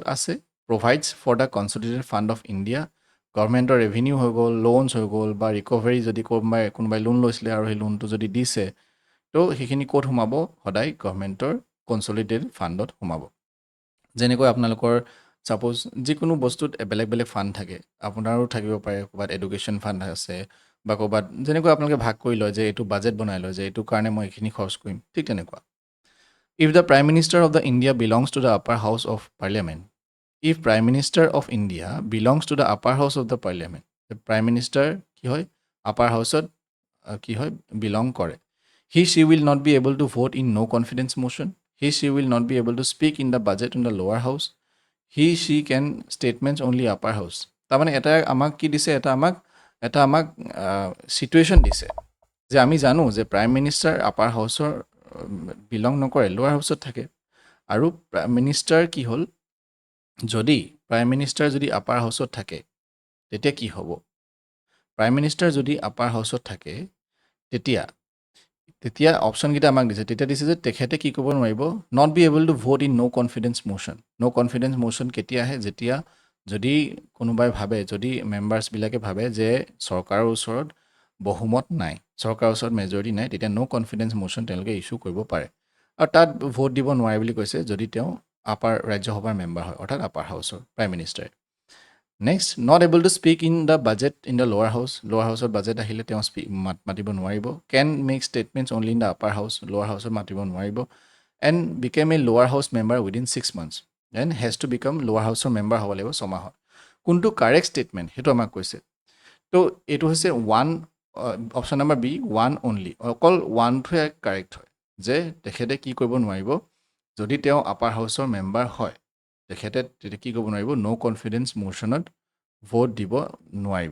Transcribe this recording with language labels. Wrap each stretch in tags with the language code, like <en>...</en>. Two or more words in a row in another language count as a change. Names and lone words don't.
<as>আছে</as> <en>provides for the Consolidated Fund of India</en> <as>গভৰ্ণমেণ্টৰ ৰেভিনিউ হৈ গ'ল লোনছ হৈ গ'ল বা ৰিকভাৰী যদি কোনোবাই লোন লৈছিলে আৰু সেই লোনটো যদি দিছে তো সেইখিনি ক'ত সোমাব সদায় গভৰ্ণমেণ্টৰ</as> <en>consolidated fund</en> <as>সোমাব যেনেকৈ আপোনালোকৰ ছাপ'জ যিকোনো বস্তুত বেলেগ বেলেগ ফাণ্ড থাকে আপোনাৰো থাকিব পাৰে ক'ৰবাত</as> <en>education fund</en> <as>আছে বা ক'ৰবাত যেনেকৈ আপোনালোকে ভাগ কৰি লয় যে এইটো বাজেট বনাই লয় যে এইটো কাৰণে মই এইখিনি খৰচ কৰিম ঠিক তেনেকুৱা</as> <en>If the Prime Minister of the India belongs to the upper house of parliament if Prime Minister of India belongs to the upper house of the parliament Prime Minister</en> <as>কি হয় আপাৰ হাউচত কি হয় বিলং কৰে</as> <en>she will not be able to vote in no confidence motion she will not be able to speak in the budget in the lower house she can statements only upper house</en> <as>তাৰমানে এটা আমাক কি দিছে এটা আমাক চিটুৱেশ্যন দিছে যে আমি জানো যে</as> <en>prime minister upper house</en> <as>বিলং নকৰে,</as> <en>lower house</en> <as>থাকে। আৰু</as> <en>prime minister</en> <as>কি হ'ল, যদি</as> <en>prime minister</en> <as>যদি</as> <en>upper house</en> <as>থাকে তেতিয়া কি হ'ব?</as> <en>prime minister</en> <as>যদি</as> <en>upper house</en> <as>থাকে তেতিয়া অপশ্যনকেইটা আমাক দিছে। তেতিয়া দিছে যে তেখেতে কি ক'ব নোৱাৰিব,</as> <en>Not be able to vote in no confidence motion. no confidence motion</en> <as>কেতিয়া আহে? যেতিয়া যদি কোনোবাই ভাবে, যদি মেম্বাৰ্ছবিলাকে ভাবে যে চৰকাৰৰ ওচৰত বহুমত নাই, চৰকাৰৰ ওচৰত মেজৰিটি নাই, তেতিয়া</as> <en>no confidence motion</en> <as>তেওঁলোকে ইছ্যু কৰিব পাৰে। আৰু তাত ভোট দিব নোৱাৰে বুলি কৈছে যদি তেওঁ আপাৰ ৰাজ্যসভাৰ মেম্বাৰ হয়, অৰ্থাৎ</as> <en>upper house prime minister.</en> <as>নেক্সট,</as> <en>Not able to speak in the budget in the lower house. lower house</en> <as>বাজেট আহিলে তেওঁ মাতিব নোৱাৰিব।</as> <en>Can make statements only in the upper house.</en> <as>লোৱাৰ হাউচত মাতিব নোৱাৰিব।</as> <en>And became a lower house member within 6 months. and has to become lower house member</en> <as>হ'ব লাগিব 6 মাহত। কোনটো</as> <en>correct statement</en> <as>সেইটো আমাক কৈছে। তো এইটো হৈছে অপশ্যন নম্বৰ বি,</as> <en>one only.</en> <as>অকল ওৱানটোহে কাৰেক্ট হয়, যে তেখেতে কি কৰিব নোৱাৰিব, যদি তেওঁ</as> <en>upper house</en> <as>মেম্বাৰ হয় তেখেতে তেতিয়া কি ক'ব নোৱাৰিব,</as> <en>no confidence motion</en> <as>ভোট দিব নোৱাৰিব।</as>